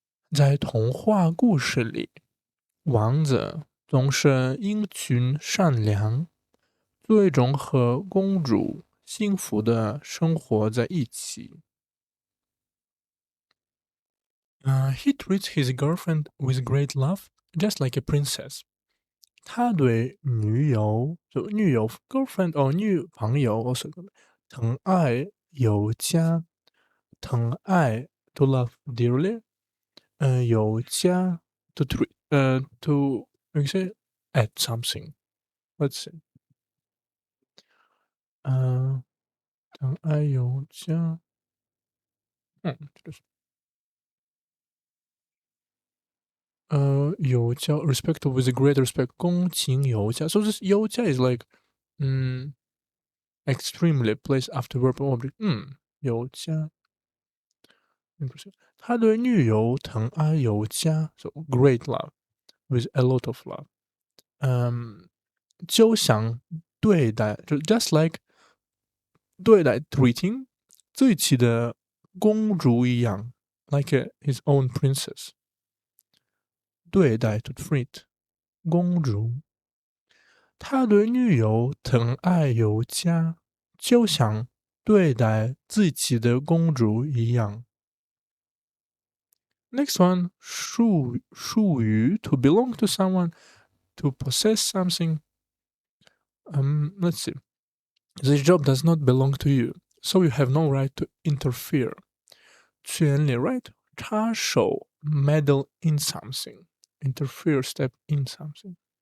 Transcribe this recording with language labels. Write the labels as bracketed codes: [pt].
[zh] 在童话故事里王子总是英俊善良最终和公主幸福的生活在一起 [en] he treats his girlfriend with great love, just like a princess. [zh] 他对女友 [en] girlfriend or [zh] 女朋友 [en] also [zh] 疼爱有加，疼爱 [en] to love dearly, [zh] 有加 [en] to treat to you say add something. Let's see. [zh] 疼爱有加，这是。有加 [en] respect with a great respect [zh] 恭请有加 [en] so this 有加 is like extremely placed after verb or object 有加 [zh] 他对女友疼爱有加， [en] so great love with a lot of love。 [zh] 就像对待，就 [en] just like [zh] 对待 [en] treating [zh] 自己的公主一样， [en] like his own princess。 [zh] 对待 [en] to treat [zh] 公主，他对女友疼爱有加，就像对待自己的公主一样。 [en] Next one，属于 to belong to someone, to possess something. Let's see. This job does not belong to you, so you have no right to interfere. 权利 right 插手 meddle in something, interfere step in something.